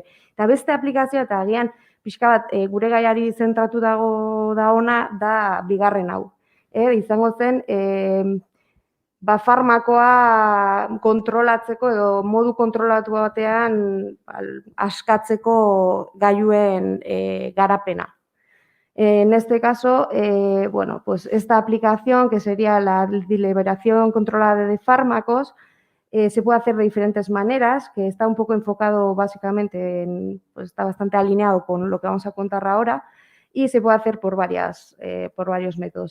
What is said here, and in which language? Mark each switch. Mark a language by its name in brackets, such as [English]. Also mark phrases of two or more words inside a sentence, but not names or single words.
[Basque] Eta beste aplikazioa, eta agian pixka bat gure gaiari zentratu dago da ona, da bigarren hau. Izango zen, farmakoa kontrolatzeko edo modu kontrolatu batean askatzeko gailuen garapena. [Spanish] En este caso, esta aplicación, que sería la liberación controlada de fármacos, se puede hacer de diferentes maneras, que está un poco enfocado básicamente, está bastante alineado con lo que vamos a contar ahora, y se puede hacer por varios métodos.